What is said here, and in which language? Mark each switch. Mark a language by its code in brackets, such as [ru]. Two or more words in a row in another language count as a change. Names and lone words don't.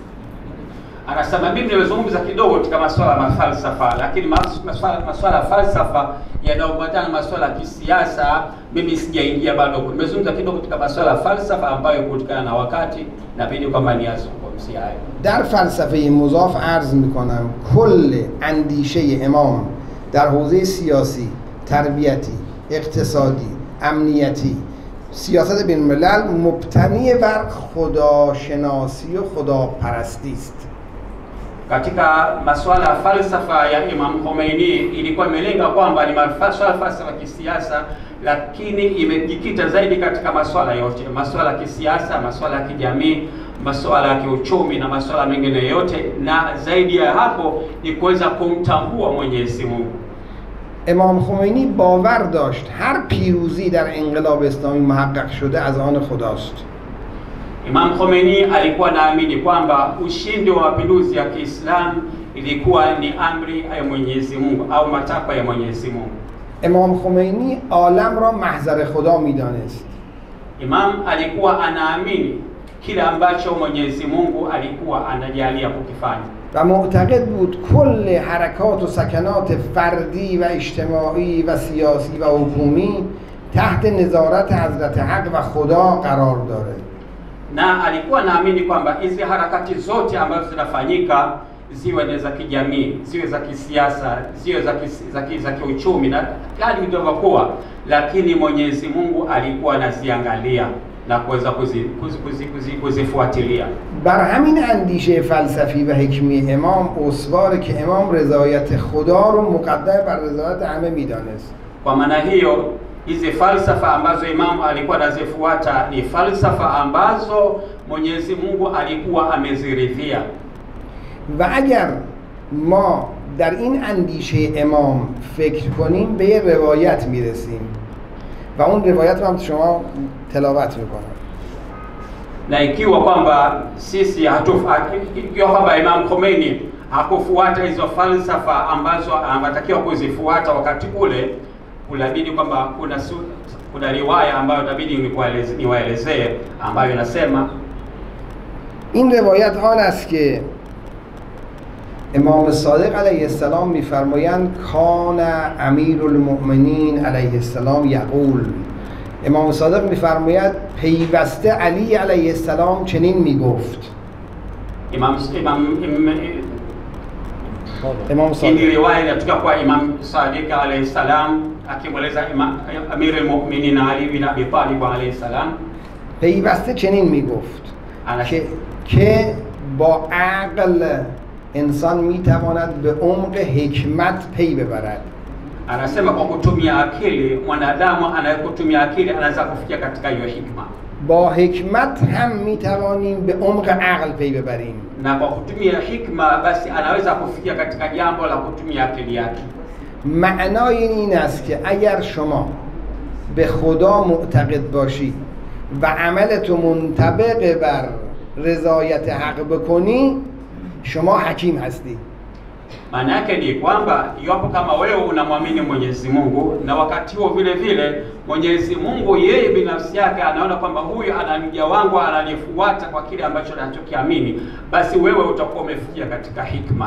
[sw] Anasema mimi nimezungumza kidogo katika masuala ya falsafa, lakini masuala ya falsafa yanayoambatana na masuala ya kisiasa mimi sijaingia bado. Nimezungumza kidogo katika masuala ya falsafa ambayo kutokana na wakati nabidi kwamba niyazungumzie hayo. [fa] در فلسفه مضاف عرض میکنم کل اندیشه امام در حوزه سیاسی، تربیتی، اقتصادی، امنیتی، سیاست بین الملل مبتنی بر خداشناسی و خداپرستی است. [sw] Katika masuala ya falsafa ya Imam Khomeini ilikuwa imelenga kwamba ni falsafa ya kisiasa, lakini imejikita zaidi katika masuala yote, masuala ya kisiasa, masuala ya kijamii, masuala ya kiuchumi na masuala mengine yote, na zaidi ya hapo ni kuweza kumtambua Mwenyezi Mungu. [fa] امام خمینی باور داشت هر پیروزی در انقلاب اسلامی محقق شده از آن خداست. [sw] Imam Khomeini alikuwa naamini kwamba ushindi wa mapinduzi ya Kiislamu ilikuwa ni amri ya Mwenyezi Mungu au matakwa ya Mwenyezi Mungu. [fa] امام خمینی عالم را محضر خدا می‌دانست. [sw] Imam alikuwa anaamini kile ambacho Mwenyezi Mungu alikuwa anajalia kukifanya. [fa] و معتقد بود کل حرکات و سکنات فردی و اجتماعی و سیاسی و حکومی تحت نظارت حضرت حق و خدا قرار داره. [sw] Na alikuwa naamini kwamba hizi harakati zote ambazo zinafanyika, ziwe za kijamii, ziwe za kisiasa, ziwe za kiuchumi na hali ilivyokuwa, lakini Mwenyezi Mungu alikuwa anaziangalia na kuweza kuzifuatilia. [fa] بر همین اندیشه فلسفی و حکمی امام استواره که امام رضایت خدا رو مقدم بر رضایت همه میدانست. [sw] Kwa maana hiyo hizi falsafa ambazo Imam alikuwa anazifuata ni falsafa ambazo Mwenyezi Mungu alikuwa ameziridhia. [fa] و اگر ما در این اندیشه امام فکر کنیم به یه روایت میرسیم و اون روایت رو هم شما تلاوت میکنم. [sw] Na ikiwa kwamba sisi ikiwa kwamba Imam Khomeini hakufuata hizo falsafa ambazo anatakiwa kuzifuata wakati ule, kulabidi kwamba kuna riwaya ambayo itabidi niwaelezee ambayo inasema [fa] این روایت آن است که امام صادق علیه السلام میفرمایند [ar] کان امیر المؤمنین علیه السلام یقول، [fa] امام صادق میفرماید پیوسته علی علیه السلام چنین میگفت. [sw] Imam Sadiq. Hii riwaya inatoka kwa Imam Sadiq [ar] عليه السلام [sw] akimweleza Amir al-Mu'minin Ali bin Abi Talib [ar] عليه السلام. [fa] پیوسته چنین میگفت که با عقل انسان میتواند به عمق حکمت پی ببرد. [sw] Anasema kwa kutumia akili mwanadamu anayetumia akili anaweza kufikia katika hiyo hikma. [fa] با حکمت هم میتوانیم به عمق عقل پی ببریم. [sw] Na kwa kutumia hikma basi anaweza kufikia katika jambo la kutumia akili yake. [fa] معنای این است که اگر شما به خدا معتقد باشی و عملت منطبق بر رضایت حق بکنی شما حکیم هستی. [sw] Maana yake ni kwamba iwapo kama wewe unamwamini Mwenyezi Mungu na wakati huo vile vile Mwenyezi Mungu yeye binafsi yake anaona kwamba huyu anamja wangu ananifuata kwa kile ambacho anachokiamini, basi wewe utakuwa umefikia katika hikma.